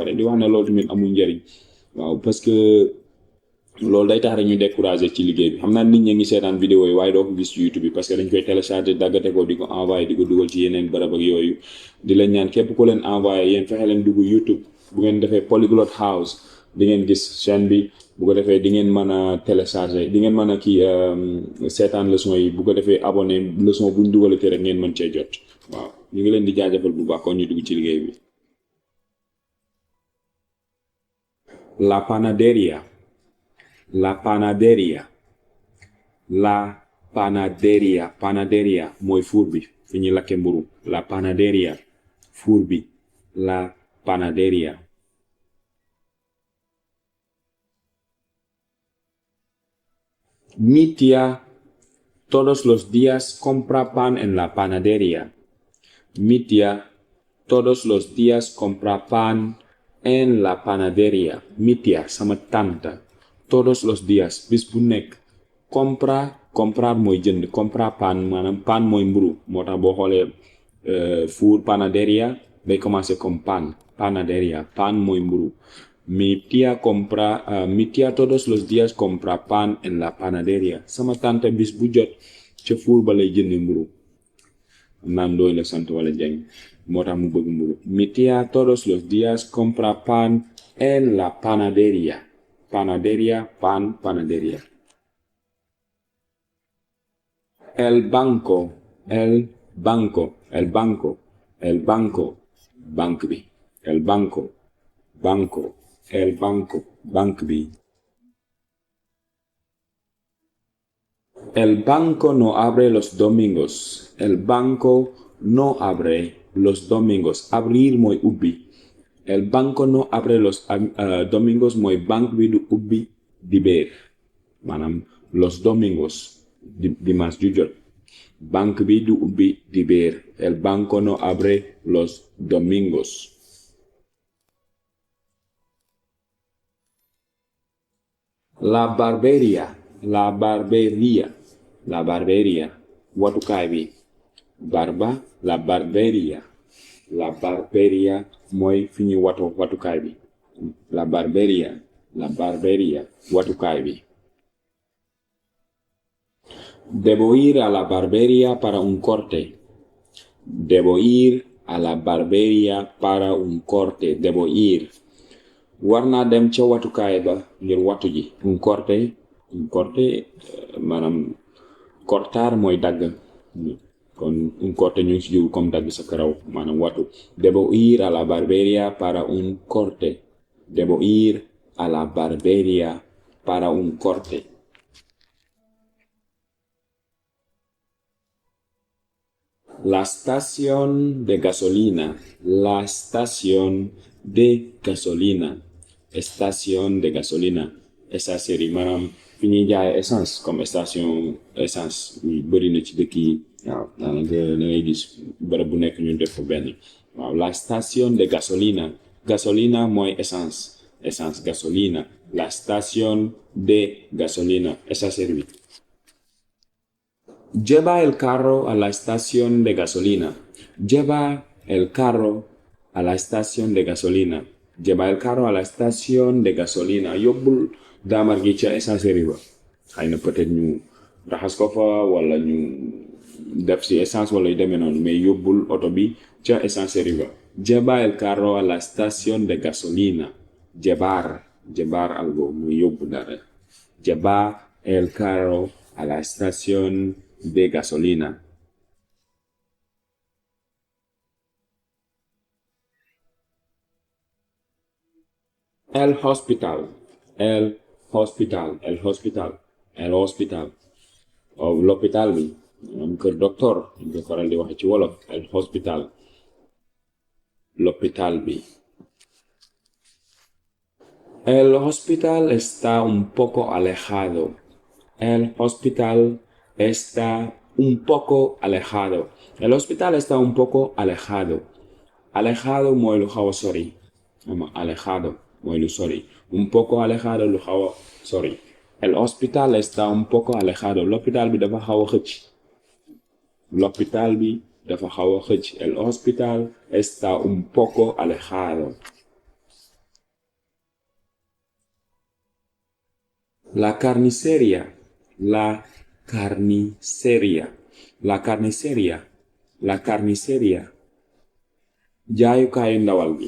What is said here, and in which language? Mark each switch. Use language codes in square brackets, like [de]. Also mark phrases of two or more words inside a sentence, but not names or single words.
[wo] pare di wax ne loolu tamit amul njariñ waaw [fr] parce que [wo] loolu day tax rek ñu découragé ci liggéey bi xam naa nit ñi ngi seetaan vidéo yi waaye doo ko gis ci YouTube bi [fr] parce que [wo] dañ koy télécharger daggate ko di ko envoyé di ko dugal ci yeneen barab ak yooyu di leen ñaan képp ku leen envoyé yéen fexe leen dugg YouTube bu ngeen defee Polyglot House di ngeen gis chaîne bi bu ko defee di ngeen mën a télécharger di ngeen mën a seetaan leçon yi bu ko defee abonné leçon buñ dugalate rek ngeen mën cee jot waaw ñu ngi leen di jaajëfal bu baax kon ñu dugg ci liggéey bi. [es] La panadería panadería [wo] mooy fuur bi fi ñuy lakke mburu [es] la panadería [wo] fuur bi [es] la panadería. Mi tía todos los días compra pan en la panadería. Mi tía todos los días compra pan en la panadería. Mi tía [wo] sama tante [es] todos los días [wo] bis bu nekk comprar mooy jënd [es] compra pan [wo] maanaam pan mooy mburu moo tax boo xoolee four panadería day [fr] commencer comme [wo] panadería pan mooy mburu. [es] Mi tía todos los días compra pan en la panadería. [wo] Sama tante bis bu jot ca fuur ba lay jënd mburu naam dooy la sant wala jeng moo tax mu bëgg mburu. [es] Mi tía todos los días compra pan en la panadería. Panadería pan panadería. El banco [wo] banque bi [es] el banco [wo] banque bi. [es] El banco no abre los domingos. El banco no abre los domingos. [wo] Abrir mooy ubbi. [es] El banco no abre los domingos [wo] mooy banque bi du ubbi dibéer maanaam [es] los domingos [wo] dimanche ju jot banque bi du ubbi dibéer. [es] El banco no abre los domingos. [wo] La barbería watukaay bi la barbería mooy fi ñu watukaay bi la barbería watukaay bi. [es] Debo ir a la barbería para un corte. Debo ir a la barbería para un corte. Debo ir [wo] war naa dem ca watukaay ba ngir watu ji. [es] Un corte [wo] maanaam cortar mooy dagg kon [es] un corte [wo] ñu ngi ci jublu comme dagg sa karaw maanaam watu. [es] Debo ir a la barbería para un corte. Debo ir a la barbería para un corte. La estación de gasolina. [wo] Essence yi maanaam fi ñuy jaay essence comme station essence yu bëri na ci dëkk yi waaw daanaka da ngay gis bërëb bu nekk ñu def fa benn waaw. [es] La estación de gasolina [wo] mooy essence [es] gasolina. La estación de gasolina [wo] essence bi. [es] Lleva el carro a la estación de gasolina. Lleva el carro a la estación de gasolina. Lleva el carro a la estación de gasolina. [wo] Yóbbul daamar gi ca essencerie ba. xëy na peut-être ñu raxas ko fa wala ñu def ci essence wala yu demee noonu mais yóbbul oto bi ca essencerie ba. [es] Lleva el carro a la estación de gasolina. Llevar algo [wo] muy yóbbu dara. [es] Lleva el carro a la estación de gasolina. El hospital. El hospital. [wo] O l'hôpital bi. Kër docteur. ñu ko faral di waxe ci wolof. [es] El hospital. [wo] L'hôpital bi. [es] El hospital está un poco alejado. El hospital está un poco alejado. El hospital está un poco alejado. [wo] Alejado mooy lu xaw a sori. Alejado mooy lu sori. [es] Un poco alejado [wo] lu xaw a sori. [es] El hospital está un poco alejado. [wo] L'hôpital bi dafa xaw a xëcc. L'hôpital bi dafa xaw a xëcc. [es] El hospital está un poco alejado. La carnicería. La carnicería. La carnicería. La carnicería. [wo] jaayukaayu ndawal bi.